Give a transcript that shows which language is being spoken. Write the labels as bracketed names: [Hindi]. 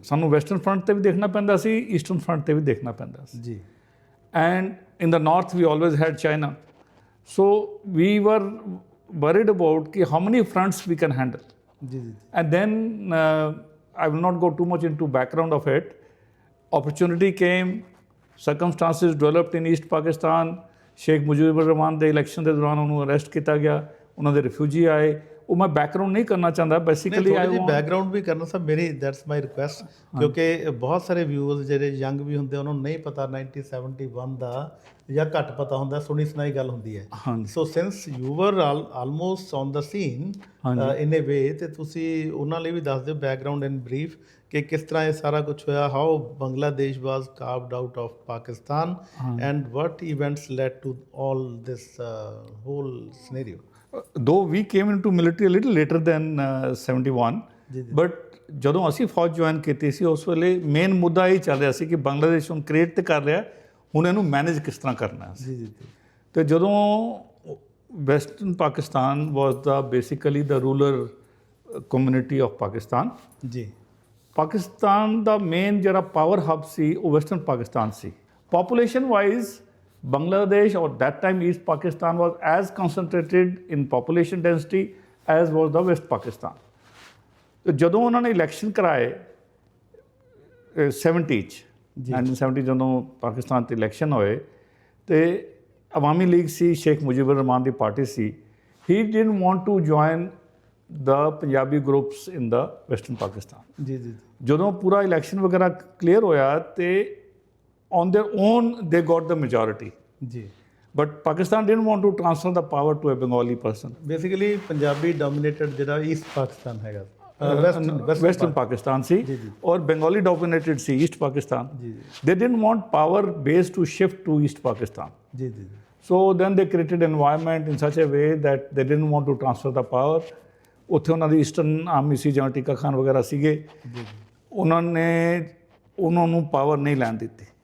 [Punjabi] ਸਾਨੂੰ western front 'ਤੇ ਵੀ ਦੇਖਣਾ ਪੈਂਦਾ ਸੀ, ਈਸਟਰਨ ਫਰੰਟ 'ਤੇ ਵੀ ਦੇਖਣਾ ਪੈਂਦਾ ਸੀ। ਜੀ, [English] And in the north we always had China, so we were worried about ਕਿ how many fronts we can handle. [Punjabi] ਜੀ ਜੀ, [English] And then I will not go too much into background of it. Opportunity came, circumstances developed in East Pakistan. [Punjabi] Sheikh Mujibur Rahman ਦੇ election ਦੇ ਦੌਰਾਨ ਉਹਨੂੰ arrest ਕੀਤਾ ਗਿਆ, ਉਹਨਾਂ ਦੇ ਰਿਫਿਊਜੀ ਆਏ। ਉਹ ਮੈਂ ਬੈਕਗਰਾਊਂਡ ਨਹੀਂ ਕਰਨਾ ਚਾਹੁੰਦਾ, [English] basically I want [Punjabi] ਬੈਕਗਰਾਊਂਡ ਵੀ ਕਰਨਾ ਸਭ ਮੇਰੀ, [English] that's my request, [Punjabi] ਕਿਉਂਕਿ ਬਹੁਤ ਸਾਰੇ ਵਿਊਅਰਸ ਜਿਹੜੇ ਯੰਗ ਵੀ ਹੁੰਦੇ ਉਹਨਾਂ ਨੂੰ ਨਹੀਂ ਪਤਾ 1971 ਦਾ, ਜਾਂ ਘੱਟ ਪਤਾ ਹੁੰਦਾ, ਸੁਣੀ ਸੁਣਾਈ ਗੱਲ ਹੁੰਦੀ ਹੈ। [English] so since you were almost on the scene in a way, [Punjabi] ਤੇ ਤੁਸੀਂ ਉਹਨਾਂ ਲਈ ਵੀ ਦੱਸ ਦਿਓ ਬੈਕਗਰਾਊਂਡ ਇਨ ਬਰੀਫ ਕਿ ਕਿਸ ਤਰ੍ਹਾਂ ਇਹ ਸਾਰਾ ਕੁਝ ਹੋਇਆ, [English] How Bangladesh was carved out of Pakistan and what events led to all this whole scenario. though we came into military a little later than 71, but [Punjabi] ਜਦੋਂ ਅਸੀਂ ਫੌਜ ਜੁਆਇਨ ਕੀਤੀ ਸੀ ਉਸ ਵੇਲੇ ਮੇਨ ਮੁੱਦਾ ਇਹ ਚੱਲ ਰਿਹਾ ਸੀ ਕਿ ਬੰਗਲਾਦੇਸ਼ ਹੁਣ ਕ੍ਰੀਏਟ ਤੇ ਕਰ ਰਿਹਾ, ਹੁਣ ਇਹਨੂੰ ਮੈਨੇਜ ਕਿਸ ਤਰ੍ਹਾਂ ਕਰਨਾ। ਜੀ ਜੀ, ਤੇ ਜਦੋਂ western Pakistan was ਦਾ basically ਦਾ rural community of Pakistan. ਜੀ, ਪਾਕਿਸਤਾਨ ਦਾ ਮੇਨ ਜਿਹੜਾ ਪਾਵਰ ਹੱਬ ਸੀ ਉਹ western Pakistan ਸੀ। [English] Population wise Bangladesh or that time East Pakistan was as concentrated in population density as was the West Pakistan. [Punjabi] तो ਜਦੋਂ ਉਹਨਾਂ ਨੇ election ਕਰਾਏ 70 'ਚ 1970 ਜਦੋਂ ਪਾਕਿਸਤਾਨ 'ਤੇ ਇਲੈਕਸ਼ਨ ਹੋਏ, ਤੇ ਅਵਾਮੀ league ਸੀ, Sheikh ਮੁਜੀਬੁਰ Rahman ਦੀ party ਸੀ, [English] he didn't want to join the Punjabi groups in the Western Pakistan. [Punjabi] ਜੀ ਜੀ, ਜਦੋਂ ਪੂਰਾ ਇਲੈਕਸ਼ਨ ਵਗੈਰਾ ਕਲੀਅਰ ਹੋਇਆ ਤੇ [English] on their own they got the majority. [Punjabi] ਜੀ, [English] but Pakistan didn't want to transfer the power to a Bengali person. [Punjabi] Basically Punjabi dominated ਜਿਹੜਾ East Pakistan ਹੈਗਾ, western Pakistan ਸੀ, ਔਰ [English] Bengali dominated [Punjabi] ਸੀ East Pakistan. [English] They didn't want power base to shift to East Pakistan. [Punjabi] ਜੀ ਜੀ, [English] so then they created environment in such a way that they didn't want to transfer the power. [Punjabi] ਉੱਥੇ ਉਹਨਾਂ ਦੀ eastern army ਸੀ, ਜਾਂ ਟਿੱਕਾ ਖਾਨ ਵਗੈਰਾ ਸੀਗੇ, ਉਹਨਾਂ ਨੇ ਉਹਨਾਂ ਨੂੰ ਪਾਵਰ ਨਹੀਂ ਲੈਣ ਦਿੱਤੀ।